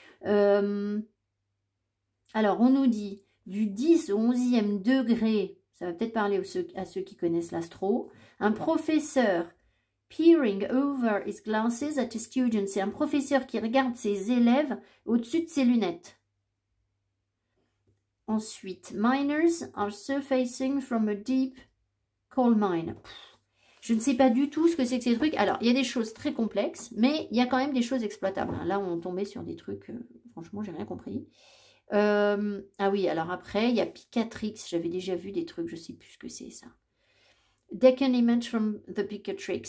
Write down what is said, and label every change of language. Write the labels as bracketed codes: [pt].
[fr] Alors, on nous dit du 10 au 11e degré, ça va peut-être parler à ceux qui connaissent l'astro, un professeur [en] peering over his glasses at his students, [fr] c'est un professeur qui regarde ses élèves au-dessus de ses lunettes. Ensuite, [en] miners are surfacing from a deep coal mine. [fr] Je ne sais pas du tout ce que c'est que ces trucs. Alors, il y a des choses très complexes, mais il y a quand même des choses exploitables. Là, on tombait sur des trucs, franchement, j'ai rien compris. Ah oui, alors après, il y a Picatrix. J'avais déjà vu des trucs, je ne sais plus ce que c'est ça. [en] Deck an image from the Picatrix.